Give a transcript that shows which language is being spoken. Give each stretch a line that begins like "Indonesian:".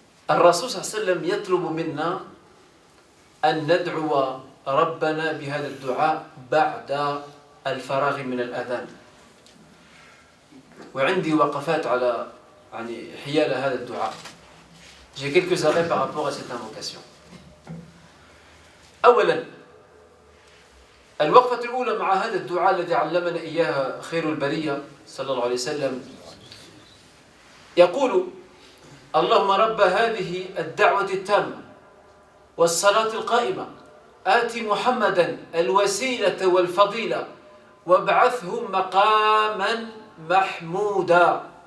Arabic: الرسول صلى الله عليه وسلم يطلب منا أن ندعو ربنا بهذا الدعاء بعد الفراغ من الأذان. وعندي وقفات على حيال هذا الدعاء.
French: J'ai quelques arrêts par rapport à cette invocation.
Arabic: أولا الوقفة الأولى مع هذا الدعاء الذي علمنا إياها خير البرية صلى الله عليه وسلم يقول اللهم رب هذه الدعوة التامة والصلاة القائمة آتي محمدا الوسيلة والفضيلة وابعثه مقاما محمودا.